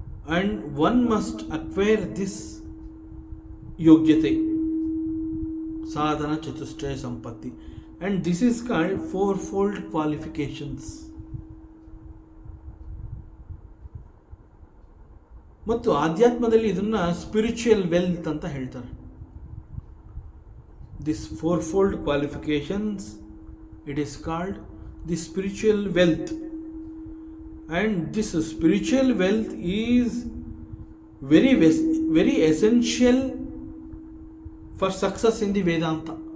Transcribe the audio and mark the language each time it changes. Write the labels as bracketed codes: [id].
[en] And one must acquire this yogyate, sadhana chatushtaya sampatti, and this is called fourfold qualifications. [kn] ಮತ್ತು ಆಧ್ಯಾತ್ಮದಲ್ಲಿ ಇದನ್ನ spiritual wealth ಅಂತ ಹೇಳ್ತಾರೆ. [en] This fourfold qualifications, it is called the spiritual wealth. And this spiritual wealth is very essential for success in the Vedanta.